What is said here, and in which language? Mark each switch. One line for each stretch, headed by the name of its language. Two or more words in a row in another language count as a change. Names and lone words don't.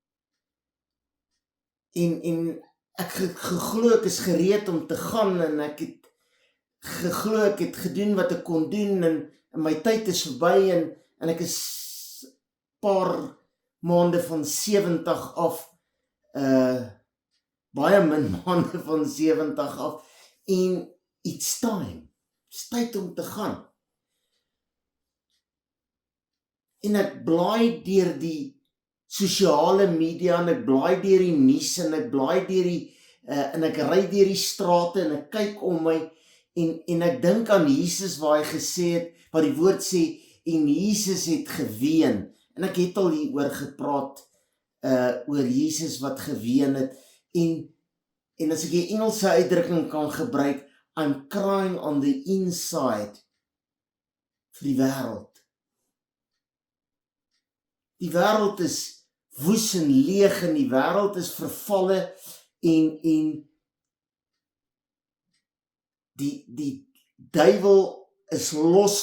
Afrikaans: En ek geglo ek is gereed om te gaan, en ek het geglo ek het gedoen wat ek kon doen, en my tyd is verby, en ek is paar maande van 70 af, baie min maande van 70 af, en
English: it's time, it's
Afrikaans: tyd om te gaan. En ek blaai deur die sosiale media, en ek blaai deur die nuus, en ek blaai deur die, en ek ry deur die strate, en ek kyk om my, en ek dink aan Jesus waar hy gesê het, wat die woord sê, en Jesus het geween. En ek het al hieroor gepraat, oor Jesus wat geween het, en as ek die Engelse uitdrukking kan gebruik,
English: I'm crying on the inside,
Afrikaans: vir die wêreld. Die wêreld is woes en leeg, en die wêreld is vervalle, en die duiwel is los,